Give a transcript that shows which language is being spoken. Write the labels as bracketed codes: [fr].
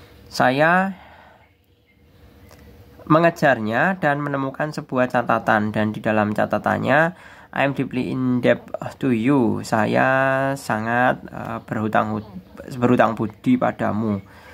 [id] Saya mengejarnya dan menemukan sebuah catatan, dan di dalam catatannya [en] I am deeply in debt to you. [id] Saya sangat berhutang budi padamu.